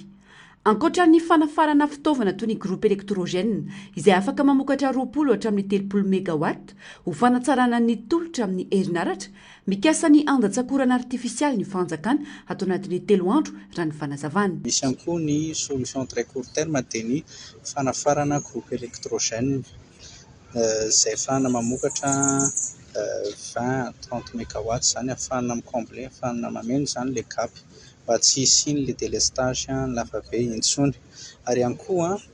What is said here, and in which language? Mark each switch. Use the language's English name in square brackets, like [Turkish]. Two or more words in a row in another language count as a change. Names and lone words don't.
[Malagasy] Ankoatra ny fanafarana fitaovana toy ny [French] groupe électrogène [Malagasy] izay afaka mamokatra 20 hatramin'ny 30 mégawatt ho fanatsarana ny tolotra amin'ny herinaratra mikasa ny andatsakorana artifisialy ny fanjakana atao anatin'ny 3 andro raha ny fanazavana. Misy ihany koa ny [French] solution très court terme [Malagasy] dia ny fanafarana [French] groupe électrogène [Malagasy] izay ahafahana mamokatra 20-30 mégawatt zany ahafahana micomble ahafahana mameno zany le kapy mba tsy hisiny [French] le délestage [Malagasy] lavabe intsony ary ihany koa